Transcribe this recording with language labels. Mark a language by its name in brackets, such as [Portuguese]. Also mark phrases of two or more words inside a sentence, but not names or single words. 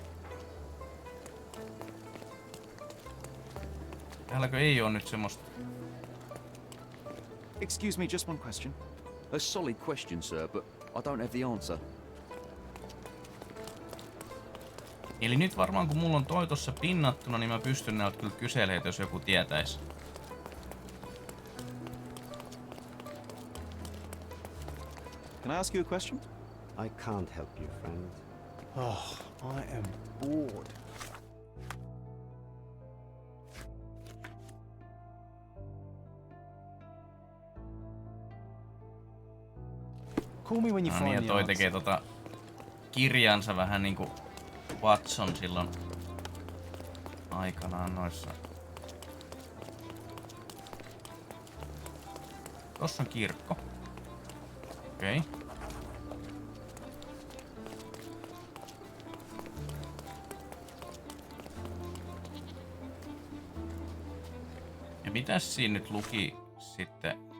[Finnish] Täälläkö ei oo nyt semmoista [English] Excuse me, just one question. A solid question, sir, but I don't have the answer. [Finnish] Eli nyt varmaan kun mulla on toi tossa pinnattuna, niin mä pystyn näiltä kyllä kyselemään, jos joku tietäis. [English] Can I ask you a question? I can't help you, friend. Oh, I am bored. Call me when you [Finnish] No [English] find [Finnish] niin, ja [English] the [Finnish] toi [English] answer. [Finnish] tekee kirjansa vähän niinku Watson silloin aikanaan noissa. Tossa on kirkko. Okei. Okay. Ja mitäs siinä nyt luki sitten?